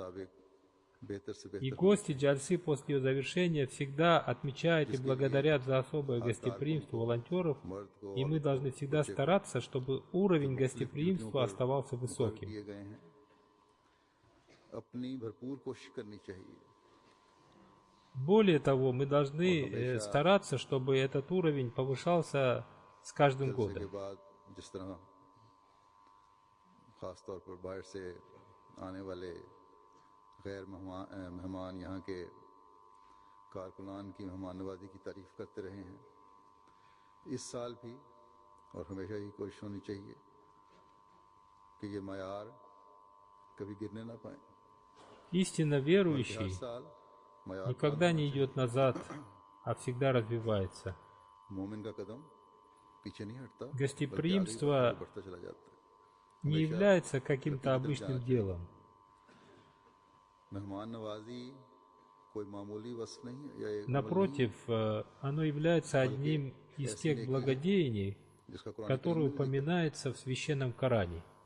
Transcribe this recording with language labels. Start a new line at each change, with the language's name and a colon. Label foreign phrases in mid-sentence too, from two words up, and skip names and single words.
Russian: И гости джальсы после ее завершения всегда отмечают и благодарят за особое гостеприимство волонтеров, и мы должны всегда стараться, чтобы уровень гостеприимства оставался высоким. Более того, мы должны стараться, чтобы этот уровень повышался с каждым годом.
Urdu: غیر مہمان یہاں کے کارکنان کی مہمان نوازی کی تعریف کرتے رہے ہیں اس سال بھی اور ہمیشہ ہی کوشش ہونی چاہیے کہ یہ معیار کبھی گرنے نہ پائے.
Russian: Истинно верующий никогда не идет назад, а всегда развивается. Гостеприимство не является каким-то обычным делом. Напротив, оно является одним из тех благодеяний, которые упоминаются в Священном Коране.